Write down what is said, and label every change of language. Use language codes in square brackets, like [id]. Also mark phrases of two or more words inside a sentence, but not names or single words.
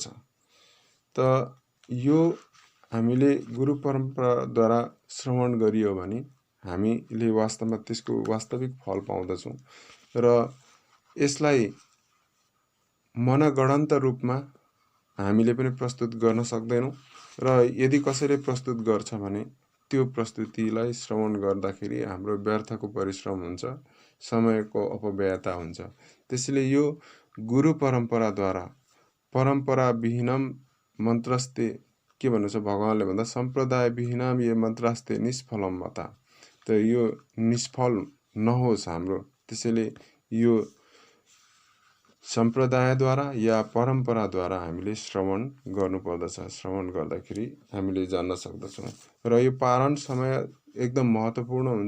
[ne] त यो हामीले गुरु परम्पराद्वारा श्रवण गरियो भने हामीले वास्तवमा त्यसको वास्तविक फल पाउँदछौँ र यसलाई मनगढन्त रूपमा हामीले पनि प्रस्तुत गर्न सक्दैनौँ र यदि कसैले प्रस्तुत गर्छ भने त्यो प्रस्तुतिलाई श्रवण गर्दाखेरि हाम्रो व्यर्थको परिश्रम हुन्छ, समयको अपव्ययता हुन्छ। त्यसैले यो गुरु परम्पराद्वारा [sa] परम्परा विहीनम मन्त्रस्ते [ne] के भन्नु छ भगवानले भन्दा [sa] सम्प्रदाय विहीनम ये मन्त्रास्ते निष्फलम मता। [ne] त यो निष्फल नहोस् हाम्रो, त्यसैले यो सम्प्रदायद्वारा या परम्पराद्वारा हामीले श्रवण गर्नुपर्दछ। श्रवण गर्दाखेरि हामीले जान्न सक्दछौँ र यो पारण समय एकदम महत्त्वपूर्ण हुन्छ।